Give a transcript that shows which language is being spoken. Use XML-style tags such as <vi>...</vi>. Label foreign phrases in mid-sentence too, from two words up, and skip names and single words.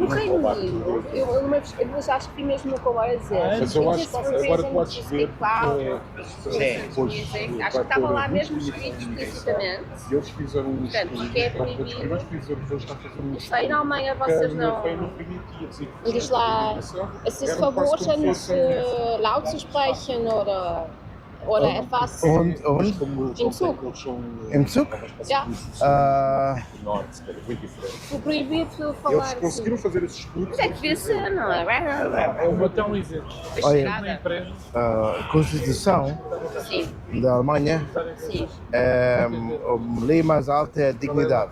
<pt>O Reino Unido, eu acho que vi mesmo no comboio a dizer. Mas eu acho que agora podes ver. Acho que estava lá mesmo escrito explicitamente. E eles fizeram um Portanto, que é proibido. eles estão a fazer um estudo. Aí na Alemanha vocês não. Diz lá,</pt> <de>es ist verboten, laut zu sprechen oder etwas Und? im Zug. Im Zug? Ja.</de> <pt>O proibido falar Eles conseguiram fazer esse estudo. Mas é que devia ser, não é? Eu vou dar um exemplo. Olha, Uma empresa. a Constituição Sim, da Alemanha, sim, a lei mais alta é a dignidade.</pt>